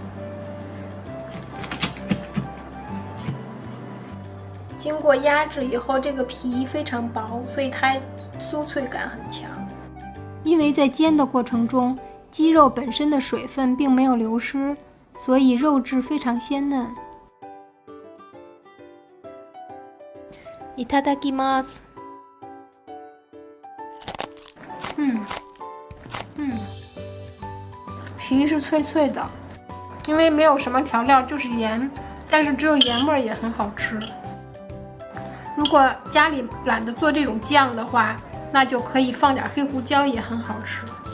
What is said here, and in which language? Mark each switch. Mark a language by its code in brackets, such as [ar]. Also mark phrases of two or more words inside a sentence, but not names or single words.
[zh] 经过压制以后，这个皮非常薄，所以它酥脆感很强。因为在煎的过程中，鸡肉本身的水分并没有流失，所以肉质非常鲜嫩。 [ja] いただきます。 [zh] 皮是脆脆的，因为没有什么调料，就是盐，但是只有盐味也很好吃。如果家里懒得做这种酱的话，那就可以放点黑胡椒，也很好吃。